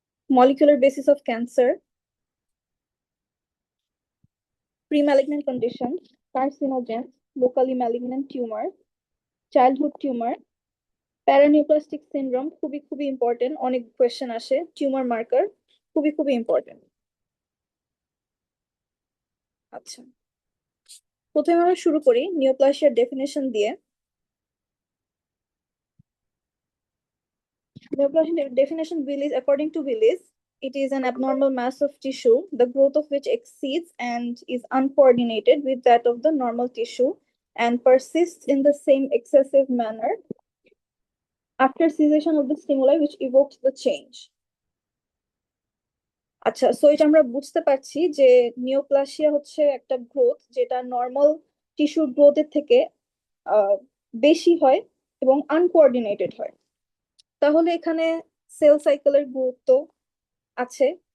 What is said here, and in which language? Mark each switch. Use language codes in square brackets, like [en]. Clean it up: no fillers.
[en] molecular basis of cancer, pre-malignant conditions, carcinogens, locally malignant tumor, childhood tumour, paraneoplastic syndrome খুবই খুবই important, [bn] অনেক question আসে, [en] Tumour marker খুবই খুবই important. [bn] আচ্ছা, প্রথমে আমরা শুরু করি নিওপ্লাসিয়ার ডেফিনেশন দিয়ে। [en] Neoplasia definition Willis, according to Willis, it is an abnormal mass of tissue, the growth of which exceeds and is uncoordinated with that of the normal tissue and persists in the same excessive manner after cessation of the stimuli which evoked the change. [bn] আচ্ছা, so এটা আমরা বুঝতে পারছি যে neoplasia হচ্ছে একটা growth যেটা normal টিস্যুর গ্রোথের থেকে আহ, বেশি হয় এবং আনকোঅর্ডিনেটেড হয়। তাহলে এখানে সেল সাইকেলের গুরুত্ব আছে।